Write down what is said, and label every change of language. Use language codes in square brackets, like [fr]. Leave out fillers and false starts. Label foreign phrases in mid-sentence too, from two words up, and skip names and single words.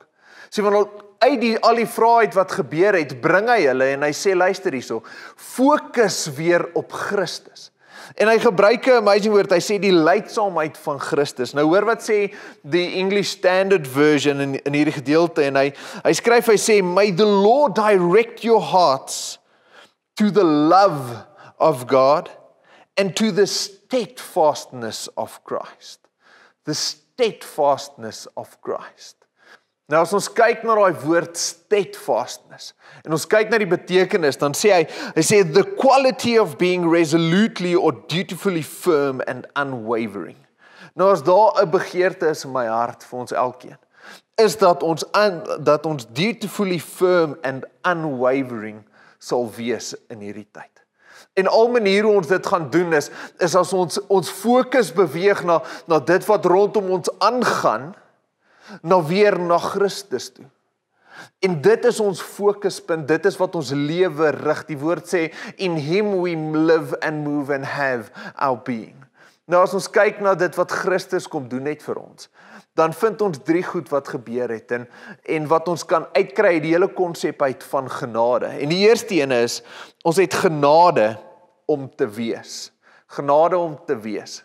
[af] Sien, want uit al die vrae uit wat gebeur het, bring hy hulle en hy sê, luister hierso, fokus weer op Christus. En hy gebruik 'n amazing woord, hy sê die lydsaamheid van Christus. Nou hoor wat sê die English Standard Version in hierdie gedeelte en hy skryf, hy sê, [en] may the Lord direct your hearts to the love of God and to the steadfastness of Christ. The steadfastness of Christ. [af] Nou as ons kyk na daai woord steadfastness en ons kyk na die betekenis, dan sê hy sê [en] the quality of being resolutely or dutifully firm and unwavering. [af] Nou as daar 'n begeerte is in my hart vir ons elkeen, is dat ons [en] dutifully firm and unwavering [af] sal wees in hierdie tyd. En al maniere hoe ons dit gaan doen is as ons fokus beweeg na dit wat rondom ons aangaan, weer na Christus toe. En dit is ons fokuspunt, dit is wat ons lewe rig. Die woord sê, [en] in him we live and move and have our being. [af] Nou as ons kyk na dit wat Christus kom doen net vir ons, dan vind ons 3 goed wat gebeur het en wat ons kan uitkry uit die hele konsep uit van genade. En die eerste ene is, ons het genade om te wees. Genade om te wees.